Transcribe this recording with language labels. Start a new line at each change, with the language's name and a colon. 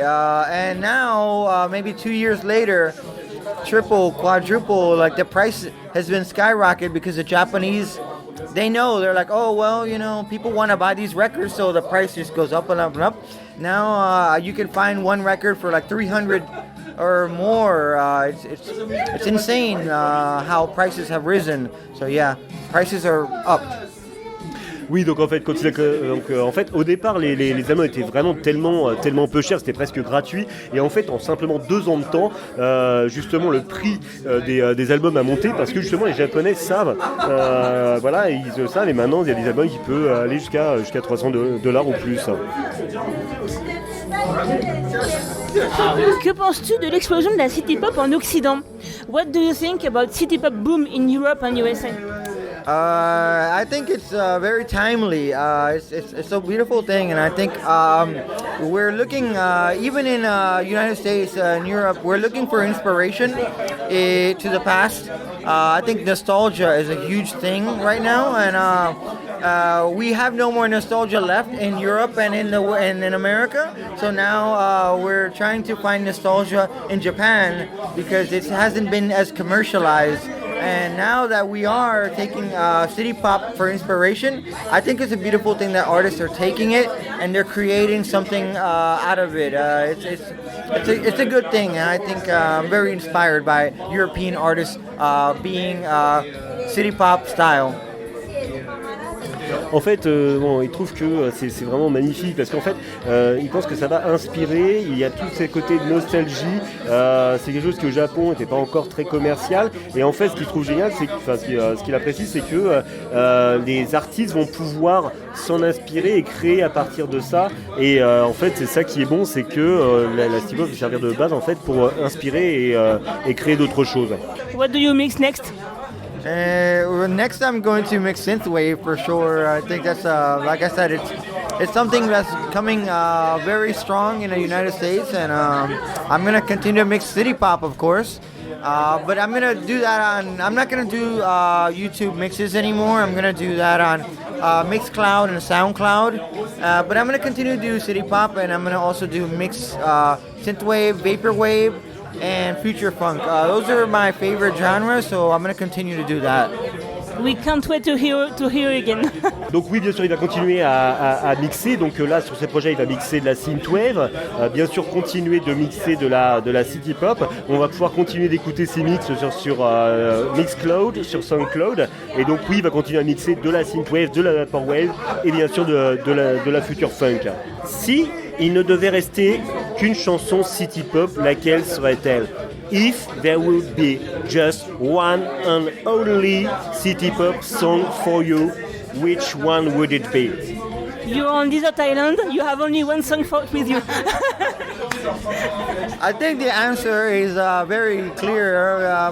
English: And now, maybe 2 years later, triple, quadruple, like the price has been skyrocketed because the Japanese, they know, they're like, oh, well, you know, people want to buy these records, so the price just goes up and up and up. Now you can find one record for like 300 or more. It's insane how prices have risen. So yeah, prices are up.
French: Oui, donc en fait, au départ, les albums étaient vraiment tellement peu chers, c'était presque gratuit. Et en fait, en simplement 2 ans de temps, justement, le prix des albums a monté parce que justement, les Japonais savent, voilà, ils le savent. Et maintenant, il y a des albums qui peuvent aller jusqu'à $300 ou plus. Que penses-tu de l'explosion de la City Pop en Occident?
English: What do you think about City Pop boom in Europe and USA? I think it's very timely. It's a beautiful thing, and I think we're looking, even in United States and Europe, we're looking for inspiration to the past. I think nostalgia is a huge thing right now, and we have no more nostalgia left in Europe and in America. So now we're trying to find nostalgia in Japan because it hasn't been as commercialized. And now that we are taking City Pop for inspiration, I think it's a beautiful thing that artists are taking it and they're creating something out of it. It's a good thing, and I think I'm very inspired by European artists being City Pop style.
French: En fait, il trouve que c'est vraiment magnifique parce qu'en fait, il pense que ça va inspirer. Il y a tous ces côtés de nostalgie. C'est quelque chose qui au Japon n'était pas encore très commercial. Et en fait, ce qu'il trouve génial, c'est ce qu'il apprécie, c'est que les artistes vont pouvoir s'en inspirer et créer à partir de ça. Et en fait, c'est ça qui est bon, c'est que la City Pop va servir de base en fait pour inspirer et créer d'autres choses.
English: What do you mix next? Next, I'm going to mix synthwave for sure. I think that's like I said, it's something that's coming very strong in the United States, and I'm gonna continue to mix City Pop, of course. But I'm gonna do that I'm not gonna do YouTube mixes anymore. I'm gonna do that on Mixcloud and SoundCloud. But I'm gonna continue to do City Pop, and I'm gonna also do mix synthwave, vaporwave, and future funk. Those are my favorite genres, so I'm going to continue to do that. We can't wait to hear again.
French: Donc oui, bien sûr, il va continuer à mixer. Donc là, sur ces projets, il va mixer de la synthwave. Bien sûr, continuer de mixer de la city pop. On va pouvoir continuer d'écouter ses mix sur Mixcloud, sur SoundCloud. Et donc oui, il va continuer à mixer de la synthwave, de la vaporwave et bien sûr de la future funk. Si il ne devait rester qu'une chanson city pop, laquelle serait-elle?
English: If there would be just one and only city pop song for you, which one would it be? You're on desert island, you have only one song with you. I think the answer is very clear.